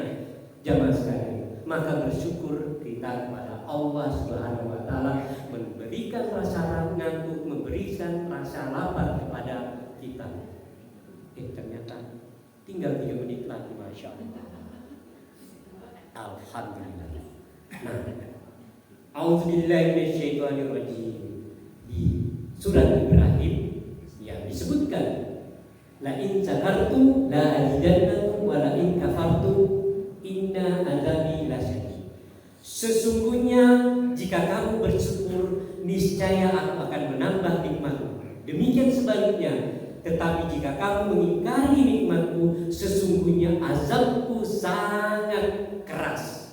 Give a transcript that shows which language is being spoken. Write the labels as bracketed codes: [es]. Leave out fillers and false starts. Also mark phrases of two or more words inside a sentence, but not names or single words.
[id] Jamaah sekalian, maka bersyukur kita kepada Allah [ar] سبحانه وتعالى [id] memberikan rasa ngantuk, memberi memberikan rasa lapar kepada kita. Ternyata tinggal 3 menit lagi, [ar] ما شاء الله. [id] Alhamdulillah. Nah, [ar] أعوذ بالله من الشيطان الرجيم. [id] Di surat Ibrahim yang disebutkan, [ar] لئن شكرتم لأزيدنكم ولئن كفرتم إن عذابي لشديد. [id] Sesungguhnya jika kamu bersyukur, niscaya aku akan menambah nikmatmu. Demikian sebaliknya, tetapi jika kamu mengingkari nikmatku, sesungguhnya azabku sangat keras.